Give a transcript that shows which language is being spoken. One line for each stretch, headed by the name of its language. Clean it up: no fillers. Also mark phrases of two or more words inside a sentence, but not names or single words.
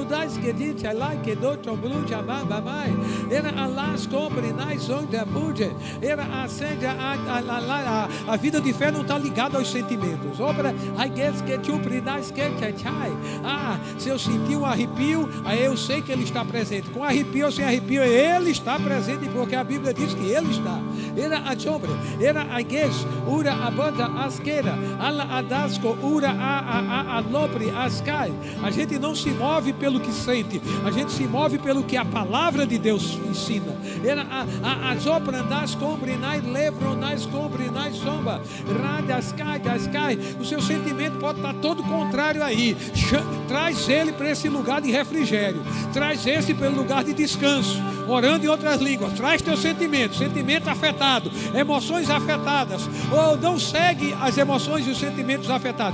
Portuguese: A vida de fé não está ligada aos sentimentos. Se eu sentir um arrepio, aí eu sei que Ele está presente. Com arrepio ou sem arrepio, Ele está presente, porque a Bíblia diz que Ele está. era a sombra, era a gues, ura a banda asqueira, ala adasco, ura a lobre ascai. A gente não se move pelo que sente, a gente se move pelo que a palavra de Deus ensina. Era a sopra das combrinai, levronais combrinai somba, radascai, dascai. O seu sentimento pode estar todo contrário aí. Traz ele para esse lugar de refrigério, traz esse para o lugar de descanso, orando em outras línguas. Traz teu sentimento afetado, emoções afetadas, ou não segue as emoções e os sentimentos afetados.